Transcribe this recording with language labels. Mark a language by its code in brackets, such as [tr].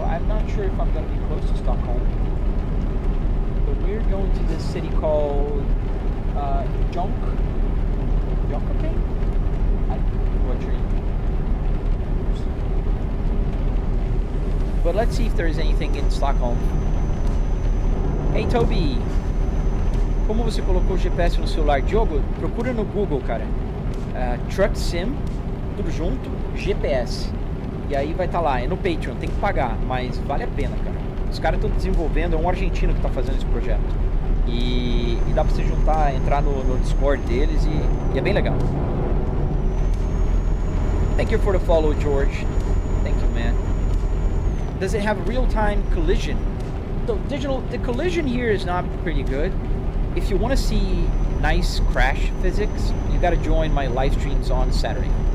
[en] I'm not sure if I'm going to be close to Stockholm. But we're going to this city called Jönköping? I'm butchering. But let's see if there's anything in Stockholm. Hey, Toby! [pt] Como você colocou o GPS no celular? Diogo, procura no Google, cara. Truck Sim, tudo junto, GPS. E aí vai estar lá, é no Patreon, tem que pagar, mas vale a pena, cara. Os caras estão desenvolvendo, é um argentino que está fazendo esse projeto. E dá pra você juntar, entrar no Discord deles e é bem legal. [en] Thank you for the follow, George. Thank you, man. Does it have real-time collision? So the collision here is not pretty good. If you want to see nice crash physics, you got to join my live streams on Saturday.